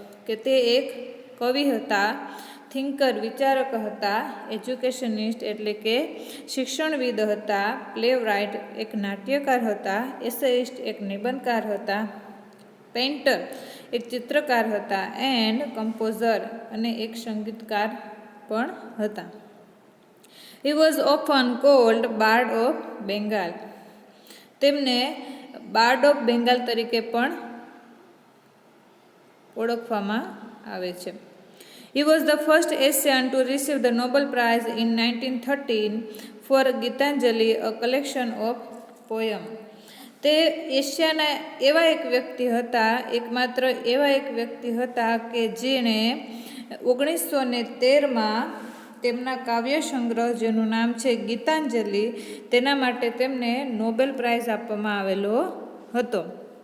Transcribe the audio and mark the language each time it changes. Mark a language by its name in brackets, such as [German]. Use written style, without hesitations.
[Gujarati] કે તે એક કવિ હતા, થિંકર વિચારક હતા, એજ્યુકેશનિસ્ટ એટલે કે શિક્ષણવિદ હતા, પ્લેરાઇટ એક નાટ્યકાર હતા, એસેઇસ્ટ એક નિબંધકાર હતા, પેઇન્ટર એક ચિત્રકાર હતા, [English] and composer [Gujarati] અને એક સંગીતકાર પણ હતા. [English] He was often called bard of Bengal. [Gujarati] તેમને બાર્ડ ઓફ બેંગાલ તરીકે પણ ઓળખવામાં આવે છે. [English] He was the first Asian to receive the Nobel Prize in 1913 for Gitanjali, a collection of poems. [Gujarati] તે એશિયાના એવા એક વ્યક્તિ હતા, એકમાત્ર એવા એક વ્યક્તિ હતા કે જેણે 1913માં તેમના કાવ્ય સંગ્રહ જેનું નામ છે ગીતાંજલિ, તેના માટે તેમને નોબેલ પ્રાઇઝ આપવામાં આવેલો હતો.